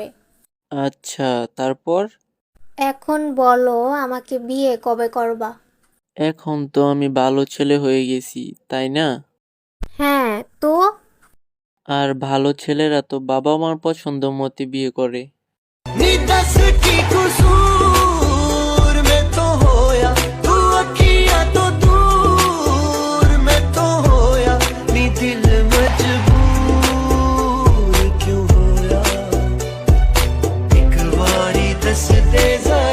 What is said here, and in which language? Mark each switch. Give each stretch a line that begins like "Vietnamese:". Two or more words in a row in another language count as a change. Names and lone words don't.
Bangla: আচ্ছা, তারপর? এখন বলো, আমাকে বিয়ে কবে করবা? এখন তো আমি ভালো ছেলে হয়ে গেছি, তাই না? হ্যাঁ তো। আর ভালো ছেলেরা তো বাবা মার পছন্দ মতে বিয়ে করে।
Punjabi: ਨੀ ਦੱਸ ਕੀ ਕਸੂਰ ਮੈਂ ਤੋਂ ਹੋਇਆ ਤੂੰ ਅੱਖੀਆਂ ਤੋਂ ਦੂਰ ਮੈਂ ਤੋਂ ਹੋਇਆ ਨੀ ਦਿਲ ਮਜਬੂਰ ਕਿਉਂ ਹੋਇਆ ਇੱਕ ਬਾਰੀ ਦੱਸ ਦੇ